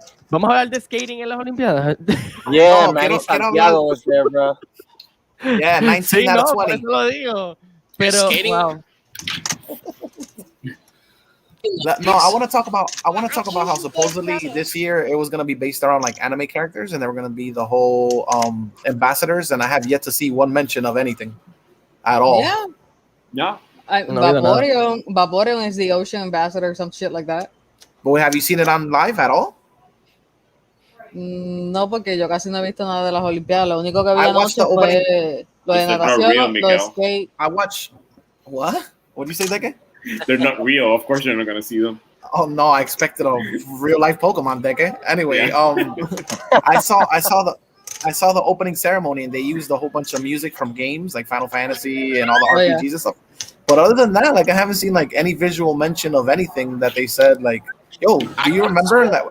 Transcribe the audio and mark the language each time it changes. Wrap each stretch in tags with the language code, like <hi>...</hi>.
<es>Vamos a hablar de skating en las Olimpiadas.</es> <en>Yeah, Manny Santiago was there, bro. Yeah, 19 out of 20.</en> <es>Por eso lo digo. Pero, wow.</es> <en>No, I want to talk about how supposedly this year it was going to be based around like anime characters, and they were going to be the whole ambassadors, and I have yet to see one mention of anything at all. Yeah. Vaporeon is the ocean ambassador, some shit like that. But have you seen it on live at all?</en> <es>No, porque yo casi no he visto nada de las Olimpiadas. Lo único que vi anoche fue lo de natación, lo de skate.</es> <en>I watch. What? What did you say, Deke? They're not real. Of course, you're not gonna see them. Oh no, I expected a real life Pokemon, Deke. Anyway, I saw I saw the opening ceremony and they used a whole bunch of music from games like Final Fantasy and all the Oh, yeah. RPGs and stuff. But other than that, like I haven't seen like any visual mention of anything that they said like, "Yo, do you remember that?"</en>